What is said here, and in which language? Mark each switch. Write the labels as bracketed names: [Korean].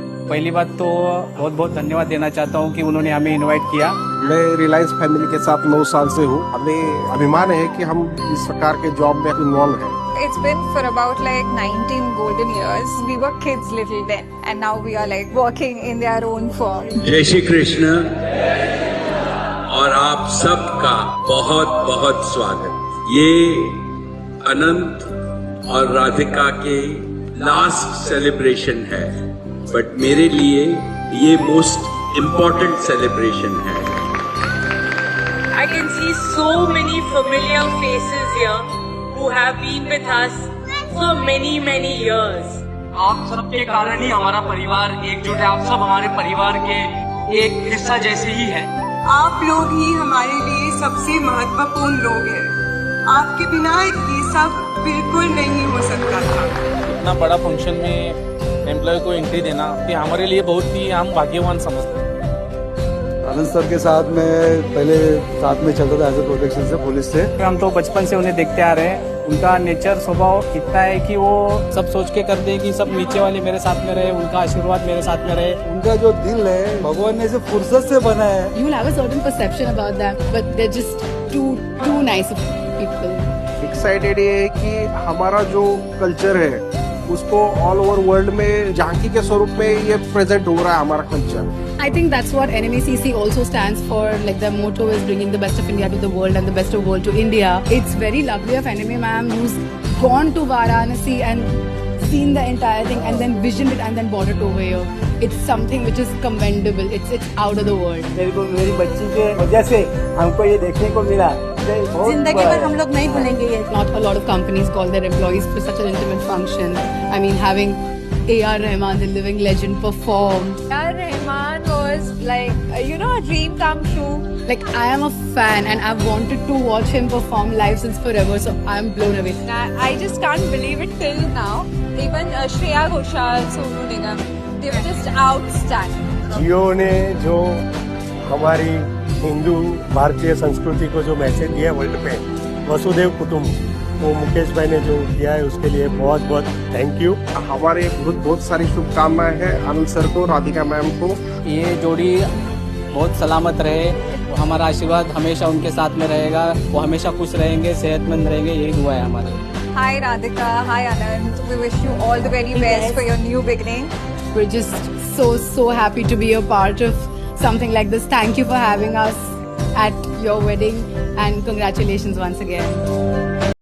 [Hindi] पहली बात तो बहुत बहुत धन्यवाद देना चाहता हूँ कि उन्होंने हमें इनवाइट किया। मैं रिलायंस फैमिली के साथ 9 साल से हूँ। हमें अभिमान है कि हम इस प्रकार के जॉब में इन्वॉल्व हैं। [English] It's been for about like 19 golden years. We were kids little then, and now we are like working in their own form. [Hindi] जय श्री कृष्ण और आप सबका बहुत बहुत स्वागत। ये अनंत और राधिका के लास्ट सेलिब्रेशन है, बट मेरे लिए ये [English] most important celebration [Hindi] है। [English] I can see so many familiar faces here who have been with us for many, many years. [Hindi] आप सबके कारण ही हमारा परिवार एकजुट है। आप सब हमारे परिवार के एक हिस्सा जैसे ही है। आप लोग ही हमारे लिए सबसे महत्वपूर्ण लोग हैं। आपके बिना ये सब बिल्कुल नहीं हो सकता था। इतना बड़ा फंक्शन में एम्प्लॉय को एंट्री देना कि हमारे लिए बहुत ही हम भाग्यवान समझते हैं। आनंद सर के साथ में पहले साथ में चलता था [English] as a protection [Hindi] से, पुलिस से। हम तो बचपन से उन्हें देखते आ रहे हैं। उनका नेचर स्वभाव इतना है कि वो सब सोच के करते हैं कि सब नीचे वाले मेरे साथ में रहे, उनका आशीर्वाद मेरे साथ में रहे। उनका जो दिल है भगवान ने इसे फुर्सत से बनाया है। [English] You will have a certain perception about them, but they're just too nice of people. [Hindi] Excited ये है कि हमारा जो कल्चर है उसको [English] all over world [Hindi] में झांकी के स्वरूप में ये प्रेजेंट हो रहा है हमारा culture. [English] I think that's what NMACC also stands for. Like the motto is bringing the best of India to the world and the best of world to India. It's very lovely of NMA ma'am who's gone to Varanasi and seen the entire thing and then visioned it and then brought it over here. It's something which is commendable. It's out of the world. [Hindi] मेरे को मेरी बच्ची के वजह से हमको ये देखने को मिला। जिंदगी भर हम लोग नहीं भूलेंगे ये. [English] Not a lot of companies call their employees for such an intimate function. I mean, having A.R. Rahman, the living legend, perform. A.R. Rahman was like, a dream come true. Like, I am a fan and I've wanted to watch him perform live since forever, so I'm blown away. I just can't believe it till now. Even Shreya Ghoshal, Sonu Nigam, they were just outstanding. [Hindi] जियो ने जो हमारी हिंदू भारतीय संस्कृति को जो message दिया world पे, वसुदेव कुटुंब, वो मुकेश भाई ने जो दिया है उसके लिए बहुत बहुत [English] Thank you. [Hindi] हमारे बहुत सारी शुभकामनाएं हैं आनंद सर को, राधिका मैम को। ये जोड़ी बहुत सलामत रहे, हमारा आशीर्वाद हमेशा उनके साथ में रहेगा। वो हमेशा खुश रहेंगे, सेहतमंद रहेंगे, यही दुआ है हमारी। [English] Hi Radhika, hi Anand. We wish you all the very best for your new beginning. We're just so happy to be a part of something like this. Thank you for having us at your wedding and congratulations once again.